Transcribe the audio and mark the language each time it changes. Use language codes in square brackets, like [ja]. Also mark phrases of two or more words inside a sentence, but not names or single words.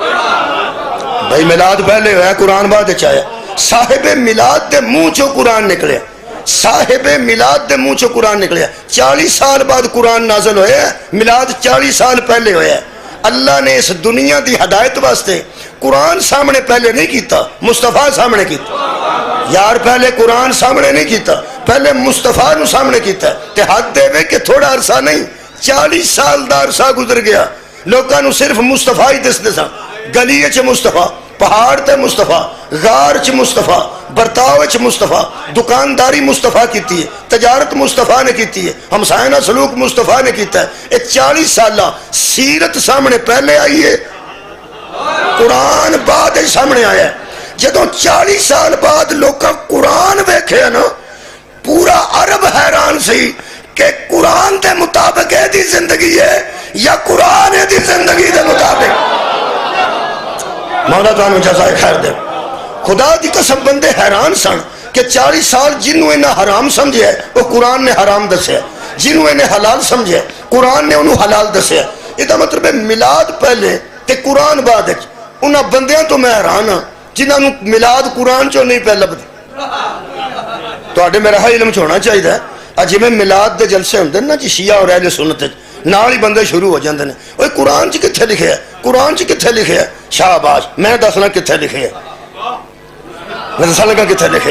[pa] بھائی میلاد پہلے ہویا، قرآن بعد چاہیا۔ صاحب میلاد دے منہ چو قرآن نکلے، صاحب میلاد دے منہ چو قرآن نکلے۔ 40 سال بعد قرآن نازل ہویا، میلاد 40 سال پہلے ہویا۔ اللہ نے اس دنیا دی ہدایت واسطے قرآن سامنے پہلے نہیں کیتا، مصطفیٰ سامنے کیتا۔ یار پہلے قرآن سامنے نہیں کیتا، پہلے مصطفیٰ نو سامنے کیتا۔ تے حق دے وے کہ تھوڑا عرصہ نہیں، 40 سال دا عرصہ گزر گیا، لوکاں نو صرف مصطفیٰ ہی دسدے سن۔ گلی چ مصطفیٰ، پہاڑ تے مصطفیٰ، غار چ مصطفیٰ، برتاؤ چ مصطفیٰ، دکانداری مصطفیٰ کیتی ہے، تجارت مصطفیٰ نے کیتی ہے، ہمسائنہ سلوک مصطفیٰ نے کیتا ہے۔ یہ 40 سالہ سیرت سامنے پہلے آئی ہے، قرآن بعد سامنے آیا ہے۔ جدوں 40 سال بعد لوکاں قرآن ویکھیا نا، پورا عرب حیران سی کہ قرآن دے مطابق ہے دی زندگی ہے یا قرآن ہے دی زندگی دے مطابق۔ مولا تعالیٰ جزائے خیر دے۔ خدا دی قسم بندے حیران سن کہ 40 سال جنہوں انہیں حرام سمجھے وہ قرآن نے حرام دسے، جنہوں انہیں حلال سمجھے قرآن نے انہوں حلال دسے۔ یہ مطلب ہے میلاد پہلے تے قرآن بعد۔ انہاں بندیاں تو میں حیران ہاں جنہاں نے میلاد قرآن چوں نہیں پئی لبھدی. تہاڈے میرا علم چ ہونا چاہیے. جیویں میلاد کے جلسے ہوندے نا جی شیعہ اور اہل سنت نال ہی بندے شروع ہو جاتے ہیں. اوئے قرآن چ کتھے لکھے ہے، قرآن چ کتھے لکھے ہے؟ شہباز میں دسنا کتھے لکھے ہے، میں دسن لگا کتھے لکھے ہے.